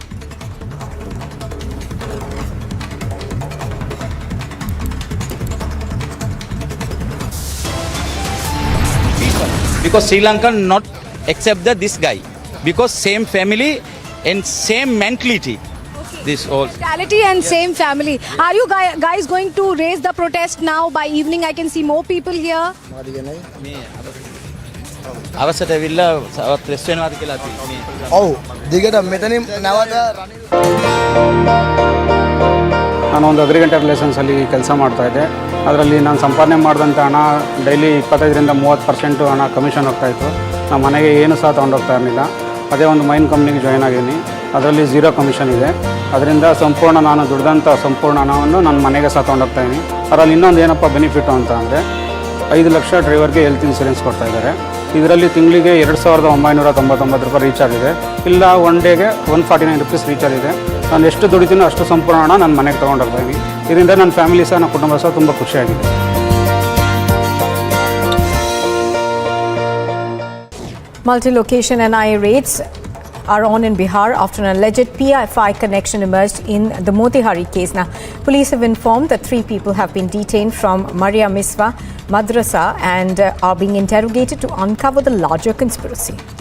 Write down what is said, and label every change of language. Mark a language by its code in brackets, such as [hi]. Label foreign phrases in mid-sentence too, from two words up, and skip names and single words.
[en] Because Sri Lanka not accept this guy because same family and same mentality. This all Mentality and same family. Are you guys going to raise the protest now? By evening, I can see more people here. [si] අවසට ඇවිල්ලා ප්‍රෙස් වෙනවාද කියලා අපි ඔව් දිගට මෙතනින් නැවත [kn] ನಾನು ಒಂದು [en] agriculture relationsಲ್ಲಿ [kn] ಕೆಲಸ ಮಾಡ್ತಾಯಿದ್ದೆ. ಅದರಲ್ಲಿ ನಾನು ಸಂಪಾದನೆ ಮಾಡಿದಂಥ ಹಣ ಡೈಲಿ 25ರಿಂದ 30% ಹಣ ಕಮಿಷನ್ ಹೋಗ್ತಾಯಿತ್ತು. ನಮ್ಮ ಮನೆಗೆ ಏನು ಸಹ ತೊಗೊಂಡೋಗ್ತಾ ಇರಲಿಲ್ಲ. ಅದೇ ಒಂದು [en] main companyಗೆ [kn] ಜಾಯ್ನ್ ಆಗಿದ್ದೀನಿ. ಅದರಲ್ಲಿ 0 ಕಮಿಷನ್ ಇದೆ. ಅದರಿಂದ ಸಂಪೂರ್ಣ ನಾನು ದುಡ್ದಂಥ ಸಂಪೂರ್ಣ ಹಣವನ್ನು ನನ್ನ ಮನೆಗೆ ಸಹ ತೊಗೊಂಡೋಗ್ತಾಯಿದ್ದೀನಿ. ಅದರಲ್ಲಿ ಇನ್ನೊಂದು ಏನಪ್ಪ ಬೆನಿಫಿಟ್ಟು ಅಂತ ಅಂದರೆ 5 ಲಕ್ಷ ಡ್ರೈವರ್ಗೆ [en] health insurance [kn] ಕೊಡ್ತಾಯಿದ್ದಾರೆ. ಇದರಲ್ಲಿ ತಿಂಗಳಿಗೆ 2,999 ರೂಪಾಯಿ ರೀಚಾರ್ಜ್ ಇದೆ. ಇಲ್ಲ [en] one dayಗೆ [kn] 149 [en] rupees recharge [kn] ಇದೆ. ನಾನು ಎಷ್ಟು ದುಡಿತೀನೋ ಅಷ್ಟು ಸಂಪೂರ್ಣ ಹಣ ನನ್ನ ಮನೆಗೆ ತೊಗೊಂಡೋಗ್ತಾಯಿದ್ದೀನಿ. ಇದರಿಂದ ನನ್ನ ಫ್ಯಾಮಿಲಿ ಸಹ ನನ್ನ ಕುಟುಂಬ ಸಹ ತುಂಬ ಖುಷಿಯಾಗಿದೆ. [en] Multi-location NIA raids are on in Bihar after an alleged PFI connection emerged in the Motihari case. Now, police have informed that 3 people have been detained from Maria Miswa Madrasa and are being interrogated to uncover the larger conspiracy.